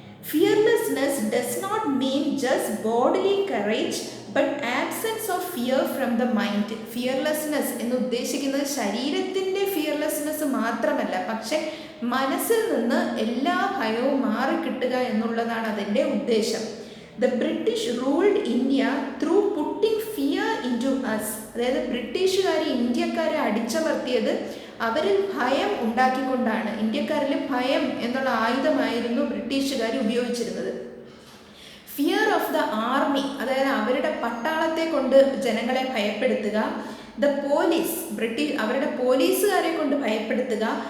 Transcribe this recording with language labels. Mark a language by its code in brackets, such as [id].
[en] Fearlessness does not mean just bodily courage but absence of fear from the mind. [ml] Fearlessness എന്ന് ഉദ്ദേശിക്കുന്നത് ശരീരത്തിൻ്റെ fearlessness മാത്രമല്ല, പക്ഷെ മനസ്സിൽ നിന്ന് എല്ലാ ഭയവും മാറിക്കിട്ടുക എന്നുള്ളതാണ് അതിൻ്റെ ഉദ്ദേശം. [en] The British ruled India through putting fear into us. [ml] അതായത് ബ്രിട്ടീഷുകാർ ഇന്ത്യക്കാരെ അടിച്ചമർത്തിയത് അവരിൽ ഭയം ഉണ്ടാക്കിക്കൊണ്ടാണ്, ഇന്ത്യക്കാരിൽ ഭയം എന്നുള്ള ആയുധമായിരുന്നു ബ്രിട്ടീഷുകാർ ഉപയോഗിച്ചിരുന്നത്. [en] fear of the army, [ml] അതായത് അവരുടെ പട്ടാളത്തെ കൊണ്ട് ജനങ്ങളെ ഭയപ്പെടുത്തുക. [en] the police, [ml] അവരുടെ പോലീസുകാരെ കൊണ്ട് ഭയപ്പെടുത്തുക.